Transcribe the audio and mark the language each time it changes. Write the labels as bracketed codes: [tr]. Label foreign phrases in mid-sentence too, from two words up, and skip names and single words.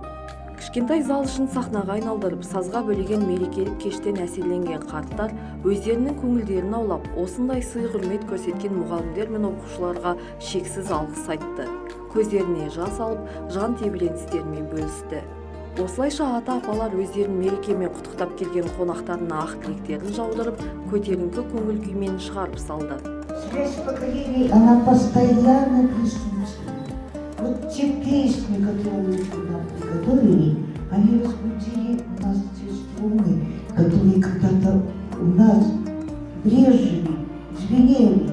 [kk] Кішкентай зал үшін сахнаға айналдырып, сазға бөлеген мерекелік кештен әсерленген қарттар өздерінің көңілдерін аулап, осындай сый-құрмет көрсеткен мұғалімдер мен оқушыларға шексіз алғыс айтты. Көздеріне жас алып, жан тебіреністерімен бөлісті. Осылайша ата-апалар өздерін мерекемен құттықтап келген қонақтарына ақ тілектерін жаудырып, көтеріңкі көңіл күймен шығарып салды. [ru] Связь поколений, она постоянно присутствует. Вот те песни, которые вы нам приготовили, они разбудили у нас те струны, которые когда-то у нас брежили, звенели.